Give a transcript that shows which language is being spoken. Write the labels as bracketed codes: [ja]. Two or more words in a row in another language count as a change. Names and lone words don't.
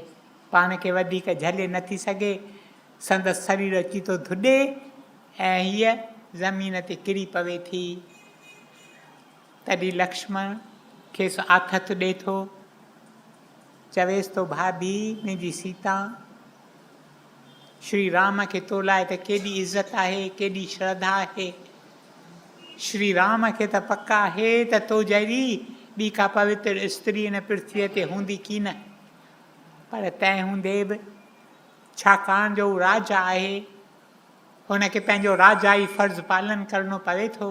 [sd] पाण खे वधीक झले नथी सघे, संदसि शरीर अची थो धुॾे ऐं हीअ ज़मीन ते किरी पवे थी। तॾहिं लक्ष्मण खेसि आथत ॾिए थो, चवेसि थो भाभी मुंहिंजी सीता, श्री राम खे तो लाइ त केॾी इज़त आहे, केॾी श्रद्धा आहे। श्री राम खे त पक आहे त तो जहिड़ी ॿी का पवित्र स्त्री हिन पृथ्वीअ ते हूंदी की न। पर तंहिं हूंदे बि छाकाणि जो राजा आहे, हुनखे पंहिंजो राजाई फ़र्ज़ु पालन करिणो पवे थो।